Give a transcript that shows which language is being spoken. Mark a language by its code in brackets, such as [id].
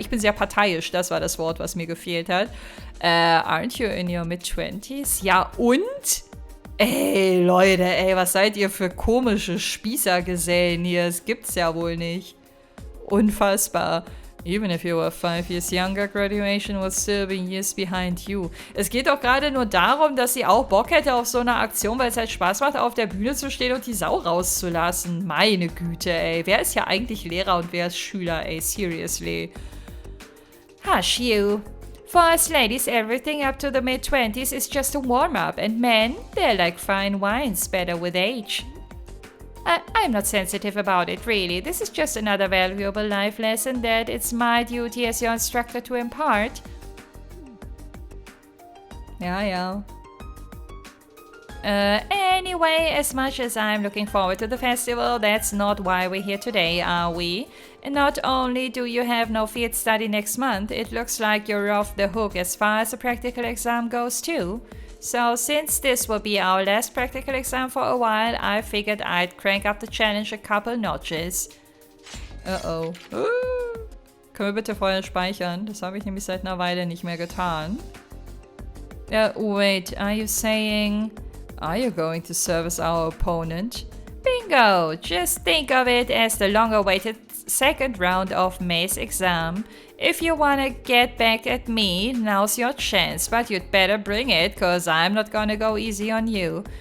[de] Ich bin sehr parteiisch, das war das Wort, was mir gefehlt hat. [en] Aren't you in your mid-20s? [de] Ja, und? Ey, Leute, ey, was seid ihr für komische Spießergesellen hier? Das gibt's ja wohl nicht. Unfassbar. [en] Even if you were 5 years younger, graduation would still be years behind you. [de] Es geht doch gerade nur darum, dass sie auch Bock hätte auf so eine Aktion, weil es halt Spaß macht, auf der Bühne zu stehen und die Sau rauszulassen. Meine Güte, ey. Wer ist ja eigentlich Lehrer und wer ist Schüler, ey? [en] Seriously. Hush, you. For us ladies, everything up to the mid-20s is just a warm-up, and men, they're like fine wines, better with age. I'm not sensitive about it, really. This is just another valuable life lesson that it's my duty as your instructor to impart. [de] Ja, ja. [en] Anyway, as much as I'm looking forward to the festival, that's not why we're here today, are we? And not only do you have no field study next month, it looks like you're off the hook as far as the practical exam goes too. So since this will be our last practical exam for a while, I figured I'd crank up the challenge a couple notches. Uh-oh. [de] Können wir bitte vorher speichern? Das habe ich nämlich seit einer Weile nicht mehr getan. [en] Wait, are you saying... Are you going to serve as our opponent? Bingo! Just think of it as the long-awaited second round of MEHR's exam. If you wanna get back at me, now's your chance, but you'd better bring it, cause I'm not gonna go easy on you.